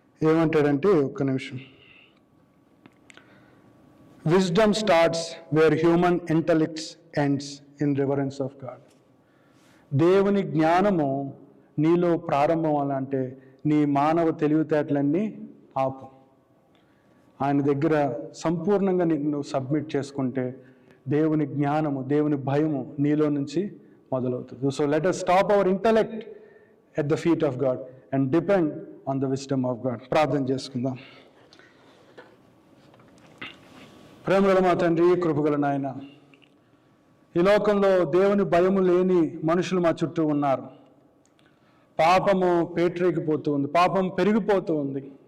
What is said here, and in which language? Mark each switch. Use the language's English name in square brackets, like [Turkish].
[Telugu] ఏమంటాడంటే, ఒక్క నిమిషం, [English] wisdom starts where human intellects ends in reverence of God. [Telugu] దేవుని జ్ఞానము నీలో ప్రారంభం అవ్వాలంటే నీ మానవ తెలివితేటలన్నీ ఆపు. ఆయన దగ్గర సంపూర్ణంగా నువ్వు సబ్మిట్ చేసుకుంటే దేవుని జ్ఞానము, దేవుని భయము నీలో నుంచి మొదలవుతుంది. [English] So let us stop our intellect at the feet of God and depend on the wisdom of God. [Telugu] ప్రార్థన చేసుకుందాం. ప్రేమగల మా తండ్రి, కృపగల నాయన, ఈ లోకంలో దేవుని భయము లేని మనుషులు మా చుట్టూ ఉన్నారు. పాపము పేటరేగిపోతూ ఉంది, పాపం పెరిగిపోతూ ఉంది.